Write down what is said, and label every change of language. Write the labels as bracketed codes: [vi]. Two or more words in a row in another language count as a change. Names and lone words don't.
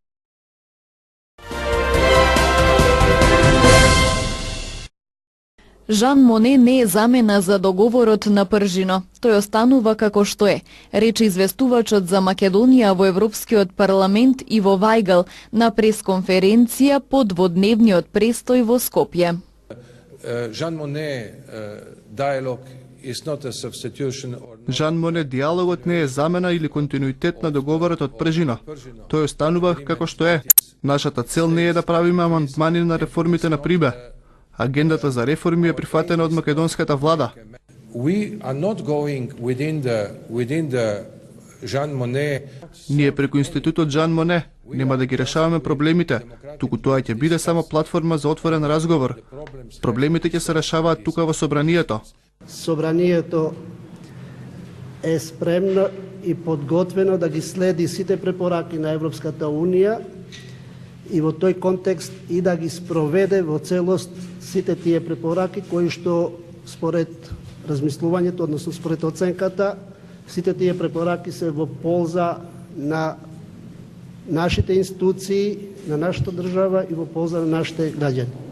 [mk] Жан Моне не е замена за договорот на Пржино. Тој останува како што е, рече известувачот за Македонија во Европскиот парламент Иво Вајгал на пресконференција по дводневниот престој во Скопје. [en] Жан Моне диалог is not a substitution or [mk] Жан Моне диалогот не е замена или континуитет на договорот од Пржино. Тој останува како што е. Нашата цел не е да правиме амандмани на реформите на Прибе. Агендата за реформи е прифатена од македонската влада. [en] We are not going within the Jean Monnet. [mk] Ние преку институтот Жан Моне нема да ги решаваме проблемите, туку тоа ќе биде само платформа за отворен разговор. Проблемите ќе се решаваат тука во собранието. Собранието е спремно и подготвено да ги следи сите препораки на Европската Унија и во тој контекст и да ги спроведе во целост сите тие препораки кои што според размислувањето, односно според оценката, сите тие препораки се во полза на нашите институции, на нашата држава и во полза на нашите граѓани.